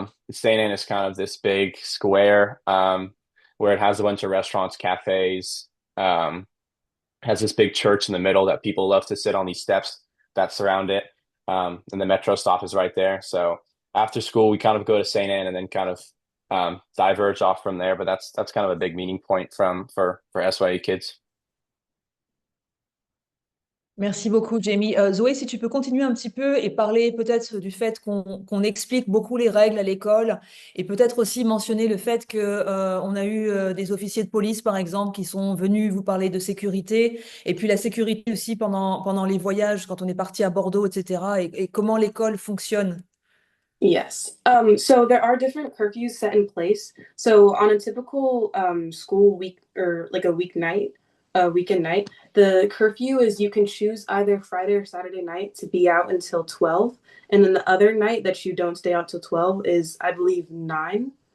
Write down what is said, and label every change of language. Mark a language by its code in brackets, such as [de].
[en] Saint Anne is kind of this big square where it has a bunch of restaurants, cafes, has this big church in the middle that people love to sit on these steps that surround it. And the metro stop is right there. So after school, we kind of go to St. Anne and then kind of diverge off from there. But that's kind of a big meeting point for SYA kids. [fr] Merci beaucoup, Jamie. Zoé, si tu peux continuer un petit peu et parler peut-être du fait qu'on explique beaucoup les règles à l'école et peut-être aussi mentionner le fait que on a eu des officiers de police, par exemple, qui sont venus vous parler de sécurité et puis la sécurité aussi pendant les voyages quand on est parti à Bordeaux, etc. Et comment l'école fonctionne. [en] Yes. So there are different curfews set in place. So on a typical school week or like a weekend night, the curfew is you can choose either Friday or Saturday night to be out until 12. And then the other night that you don't stay out till 12 is, I believe, 9.